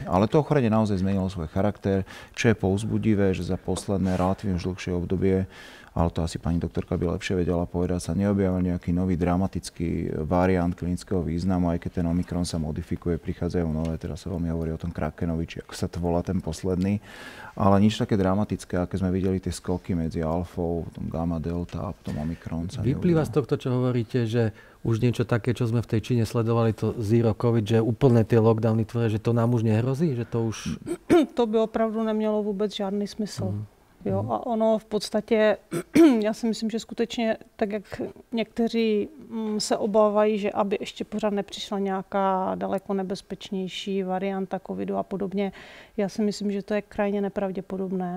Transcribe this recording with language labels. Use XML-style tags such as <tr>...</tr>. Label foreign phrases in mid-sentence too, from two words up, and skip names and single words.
<sk>Ale to ochorenie naozaj zmenilo svoj charakter, čo je povzbudivé, že za posledné relatívne už dlhšie obdobie, ale to asi pani doktorka by lepšie vedela povedať, sa neobjavil nejaký nový dramatický variant klinického významu, aj keď ten Omikron sa modifikuje, prichádzajú nové, teraz sa veľmi hovorí o tom Krakenovi, či ako sa to volá ten posledný. Ale nič také dramatické, aké sme videli tie skoky medzi alfou, potom gamma, delta a potom Omikron sa vyplýva z tohto, čo hovoríte, že už niečo také, čo sme v tej Číne sledovali, to zero covid, že úplne tie lockdowny tvoria, že to nám už nehrozí? Že to už...</sk> <cs>to by opravdu nemělo vůbec žádný smysl. Jo, a ono v podstatě, já si myslím, že skutečně, tak jak někteří se obávají, že aby ještě pořád nepřišla nějaká daleko nebezpečnější varianta covidu a podobně, já si myslím, že to je krajně nepravděpodobné.</cs>